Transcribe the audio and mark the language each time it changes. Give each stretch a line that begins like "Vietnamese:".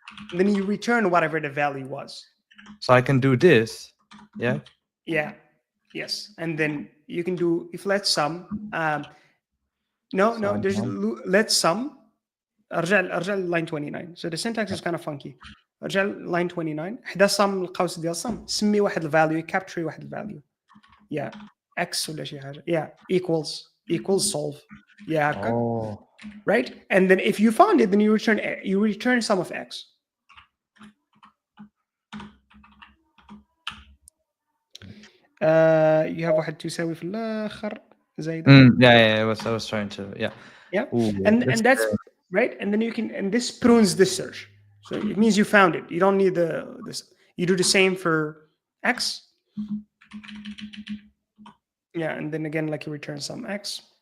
English: And then you return whatever the value was. so I can do this. Yeah. Yeah. Yes. And then you can do if let sum. No, there's let sum.
Arabic: ارجع
English: line 29. So the syntax is kind of funky.
Arabic: ارجع line 29. ده sum القوس ديال sum. سمي واحد الفاليو capture واحد الفاليو.
English: Yeah. X
Arabic: ولا شي حاجة.
English: Yeah. Equals solve. Yeah. Oh. Right. And then if you found it, then you return sum of X.
Arabic: You have واحد تساوي في الآخر زايدة.
English: Yeah. I was trying to. Yeah. Yeah. And that's right. And then you can, and this prunes this search. So it means you found it. You don't need this. You do the same for X. Yeah. And then again, like you return some X.